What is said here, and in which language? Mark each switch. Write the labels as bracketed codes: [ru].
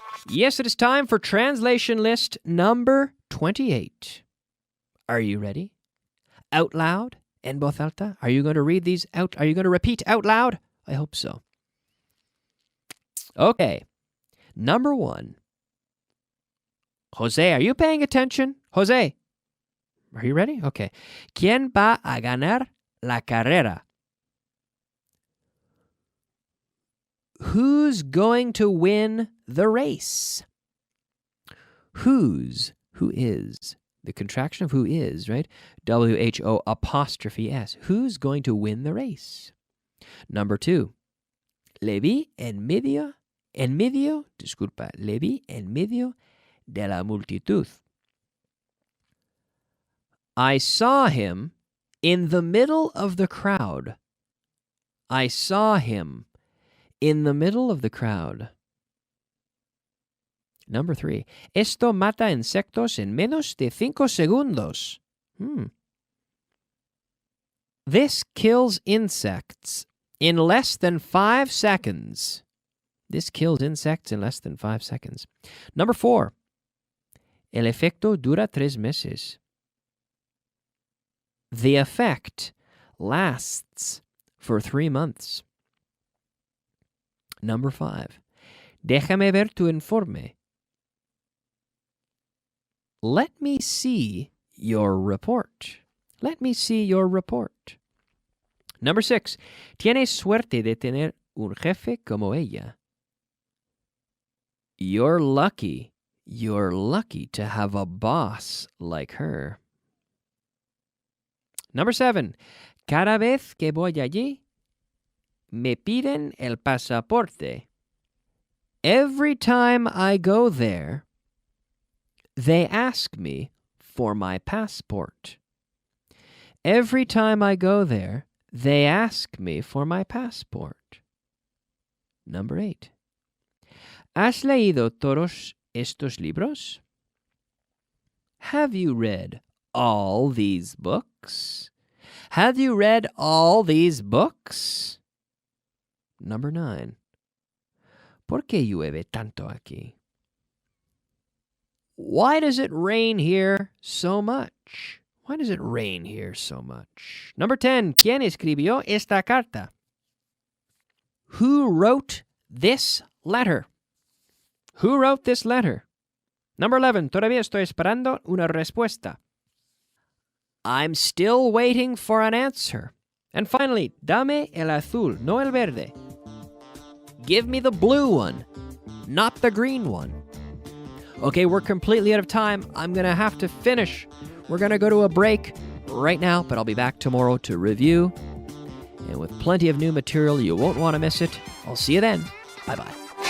[en] Yes, it is time for translation list number 28. Are you ready? Out loud, [es] en voz alta. [en] Are you going to read these out? Are you going to repeat out loud? I hope so. Okay. Number 1. Jose, are you paying attention? Jose, are you ready? Okay. [es] ¿Quién va a ganar la carrera? [en] Who's going to win the race? Who is. The contraction of who is, right? W-H-O apostrophe S. Who's going to win the race? Number 2. [es] Le vi en medio, le vi en medio de la multitud. [en] I saw him in the middle of the crowd. I saw him in the middle of the crowd. Number 3. [es] Esto mata insectos en menos de 5 segundos. [en] This kills insects in less than 5 seconds. This kills insects in less than 5 seconds. Number 4. [es] El efecto dura 3 meses. [en] The effect lasts for 3 months. Number 5. [es] Déjame ver tu informe. [en] Let me see your report. Let me see your report. Number 6. [es] Tienes suerte de tener un jefe como ella. [en] You're lucky to have a boss like her. Number 7. [es] Cada vez que voy allí, me piden el pasaporte. [en] Every time I go there, they ask me for my passport. Every time I go there, they ask me for my passport. Number 8. [es] ¿Has leído todos estos libros? [en] Have you read all these books? Have you read all these books? Number 9. [es] ¿Por qué llueve tanto aquí? [en] Why does it rain here so much? Why does it rain here so much? Number 10. [es] ¿Quién escribió esta carta? [en] Who wrote this letter? Who wrote this letter? Number 11. [es] Todavía estoy esperando una respuesta. [en] I'm still waiting for an answer. And finally, [es] dame el azul, no el verde. [en] Give me the blue one, not the green one. Okay, we're completely out of time. I'm going to have to finish. We're going to go to a break right now, but I'll be back tomorrow to review. And with plenty of new material, you won't want to miss it. I'll see you then. Bye-bye.